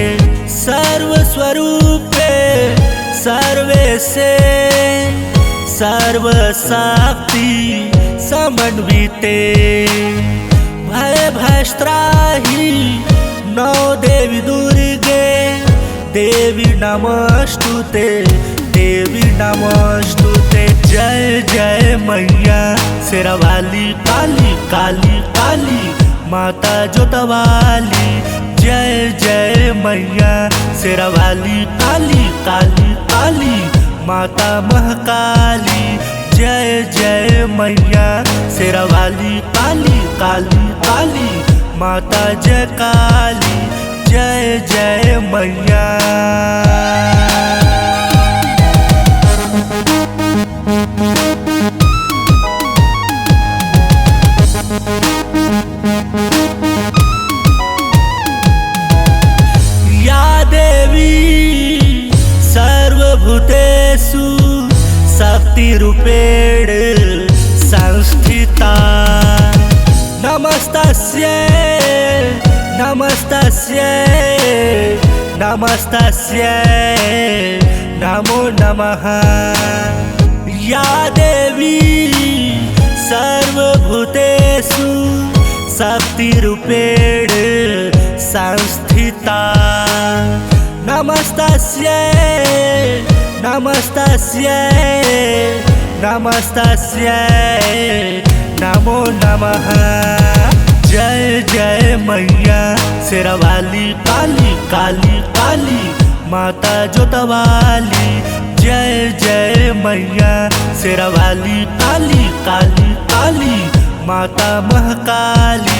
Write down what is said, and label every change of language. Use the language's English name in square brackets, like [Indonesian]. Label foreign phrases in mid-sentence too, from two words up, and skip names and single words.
[Sanskrit] सर्वस्वरूपे सर्वेशे सर्वशक्ति समन्विते। भय भयस्त्राहि नौ देवी दुर्गे देवी नमोस्तुते देवी नमोस्तुते। [Hindi] जय जय मैया शेरावाली काली काली काली माता जोतवाली। जय जय मैया शेरावाली काली काली काली माता महाकाली। जय जय मैया शेरावाली काली काली काली माता जय काली। जय जय मैया। [Sanskrit] या देवी सर्वभूतेषु शक्तिरूपेण संस्थिता। नमस्तस्यै नमस्तस्यै नमस्तस्यै नमो नमः। या देवी तेषु शक्तिरूपेण संस्थिता नमस्तस्यै नमस्तस्यै नमस्तस्यै नमो नमः। [Hindi] जय जय मैया शेरावाली काली काली काली माता जोतवाली। जय जय मैया शेरावाली काली काली काली माता महाकाली।